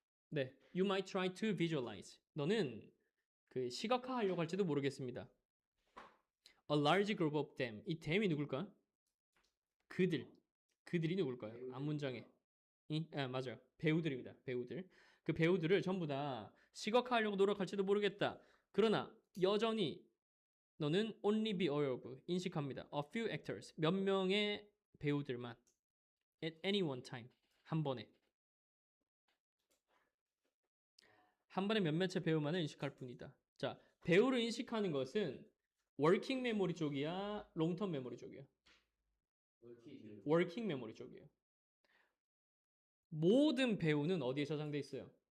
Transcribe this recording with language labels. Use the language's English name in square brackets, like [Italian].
[English] 네, you might try to visualize. [Korean] 너는 그 시각화하려고 할지도 모르겠습니다. [English] A large group of them. [Korean] 이 them이 누굴까? 그들이 누굴까요? 앞문장에. 맞아요. 배우들입니다. 배우들. 그 배우들을 전부 다 시각화하려고 노력할지도 모르겠다. 그러나 여전히 너는 [English] only be aware of [Korean] 인식합니다. [English] A few actors. [Korean] 몇 명의 배우들만 [English] at any one time. [Korean] 한 번에 몇몇의 배우만을 인식할 뿐이다. 자, 배우를 인식하는 것은 워킹 메모리 쪽이야, 롱텀 메모리 쪽이야? 워킹 메모리 쪽이에요. 모든 배우는 어디에 저장돼 있어요?